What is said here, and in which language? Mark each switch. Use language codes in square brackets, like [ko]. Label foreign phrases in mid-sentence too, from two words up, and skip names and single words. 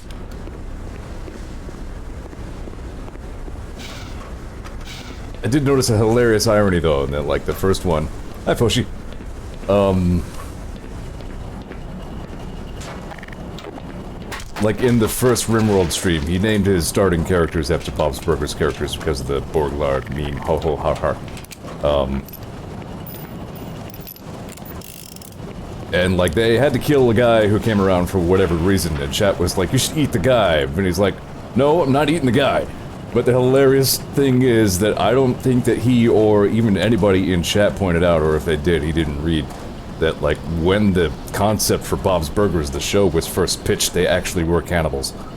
[en] I did notice a hilarious irony, though, in that, like, the first one... Hi, Foshi. Like, in the first RimWorld stream, he named his starting characters after Bob's Burgers characters because of the Borglard meme. Ho ho ha ha. And, like, they had to kill a guy who came around for whatever reason, and chat was like, you should eat the guy. And he's like, no, I'm not eating the guy. But the hilarious thing is that I don't think that he or even anybody in chat pointed out, or if they did, he didn't read, that, like, when the concept for Bob's Burgers, the show, was first pitched, they actually were cannibals.